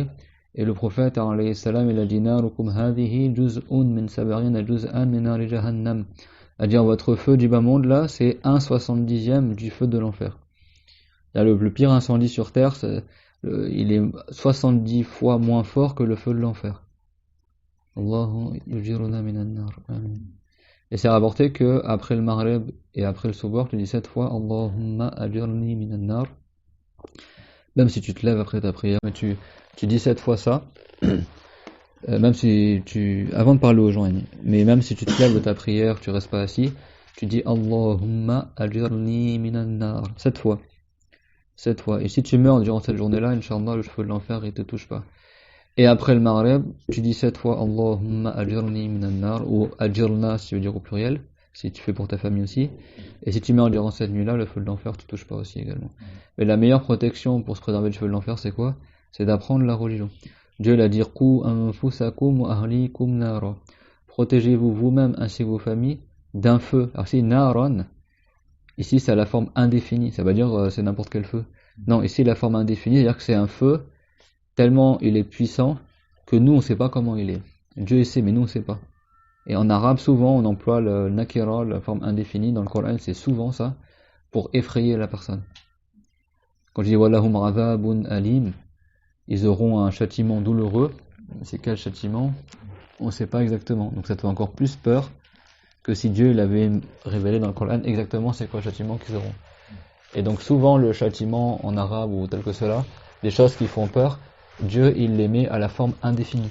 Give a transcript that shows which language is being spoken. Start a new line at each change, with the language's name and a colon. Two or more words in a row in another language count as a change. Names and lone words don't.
French: Et le prophète,
Arabic: عليه السلام,
French: il a dit,
Arabic: ناركم هذه جزء من سبعين جزءا من نار جهنم.
French: C'est-à-dire votre feu du bas monde là, c'est 1/70e du feu de l'enfer. Là, le pire incendie sur terre, il est 70 fois moins fort que le feu de l'enfer.
Arabic: الله يجيرنا من النار. Amin.
French: Et c'est rapporté que après le Maghrib et après le Subh, tu dis 7 fois
Arabic: اللهم أجرني من النار.
French: Même si tu te lèves après ta prière, mais tu dis 7 fois ça, même si avant de parler aux gens, mais même si tu te lèves de ta prière, tu restes pas assis, tu dis
Arabic: اللهم أجرني من النار
French: 7 fois. 7 fois. Et si tu meurs durant cette journée-là,
Arabic: إن شاء الله,
French: le feu de l'enfer, il te touche pas. Et après le Maghrib, tu dis 7 fois
Arabic: اللهم أجرني من النار,
French: ou ajirna si tu veux dire au pluriel, si tu fais pour ta famille aussi. Et si tu meurs durant cette nuit-là, le feu de l'enfer te touche pas aussi également. Mais la meilleure protection pour se préserver du feu de l'enfer, c'est quoi? C'est d'apprendre la religion. Dieu l'a dit
Arabic: قوا أنفسكم وأهليكم نارا.
French: Protégez-vous vous-même ainsi que vos familles d'un feu. Alors si naran, ici c'est la forme indéfinie, ça veut dire c'est n'importe quel feu. Non, ici la forme indéfinie, c'est-à-dire que c'est un feu tellement il est puissant que nous on sait pas comment il est. Dieu sait mais nous on sait pas. Et en arabe souvent on emploie le nakira, la forme indéfinie, dans le Coran c'est souvent ça, pour effrayer la personne. Quand je dis
Arabic: ولهم عذاب أليم,
French: ils auront un châtiment douloureux, c'est quel châtiment? On sait pas exactement, donc ça te fait encore plus peur que si Dieu l'avait révélé dans le Coran exactement c'est quoi le châtiment qu'ils auront. Et donc souvent le châtiment en arabe ou tel que cela, des choses qui font peur, Dieu il les met à la forme indéfinie.